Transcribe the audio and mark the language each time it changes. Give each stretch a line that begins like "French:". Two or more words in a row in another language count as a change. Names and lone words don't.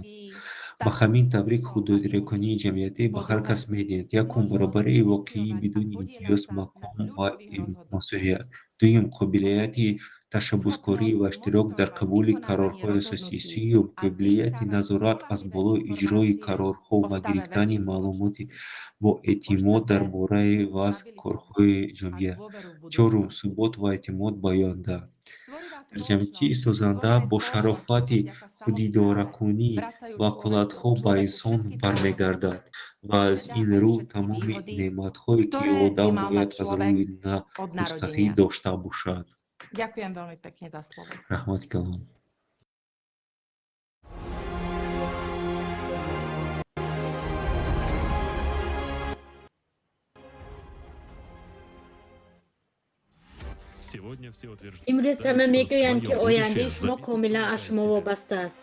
Tajik: Ба ҳамин таврик худидоракунии ҷамъиятӣ ба ҳар кас медиҳад: якум, баробарии воқеӣ бидуни имтиёз, мақом ва масъулият; дуюм, қобилияти ташаббускорӣ ва иштирок дар қабули қарорҳои асосӣ; сеюм, қобилияти назорат аз боло иҷрои қарорҳо ва гирифтани маълумоти боэътимод дар бораи вазъ корҳои ҷомеа; чорум, субот ва эътимод ба оянда. Дар ҷамъиятии созанда бо шарофати худидоракунӣ ваколатҳо ба инсон бармегардад ва аз ин рӯ тамоми неъматҳое, ки одам бояд аз рӯи мустақӣ дошта бошад.
Slovak: Ďakujem veľmi pekne za slovo.
Tajik: Раҳмати калом. имрӯз ҳама мегӯянд, ки ояндаи шумо комилан аз шумо вобаста аст.